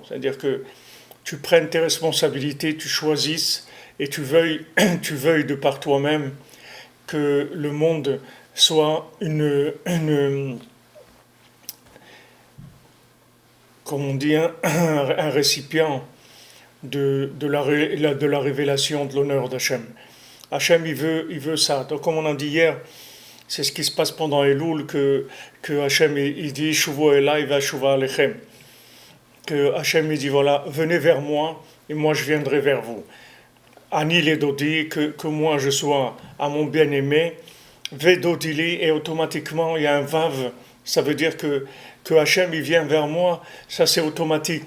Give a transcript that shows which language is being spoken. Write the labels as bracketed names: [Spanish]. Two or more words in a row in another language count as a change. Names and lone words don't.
[French] C'est-à-dire que tu prennes tes responsabilités, tu choisisses et tu veuilles de par toi-même que le monde soit comme on dit, un récipient de la révélation de l'honneur d'Hachem. Hachem, il veut ça. Donc, comme on a dit hier, c'est ce qui se passe pendant Elul, que Hachem, il dit, [Hebrew] שובו אלי ואשובה אליכם. [French] Que Hachem, il dit, voilà, venez vers moi, et moi je viendrai vers vous. [Hebrew] אני לדודי, [French] que moi je sois à mon bien-aimé, [Hebrew] ודודי לי, [French] et automatiquement, il y a un vav, ça veut dire que Hachem, il vient vers moi, ça c'est automatique.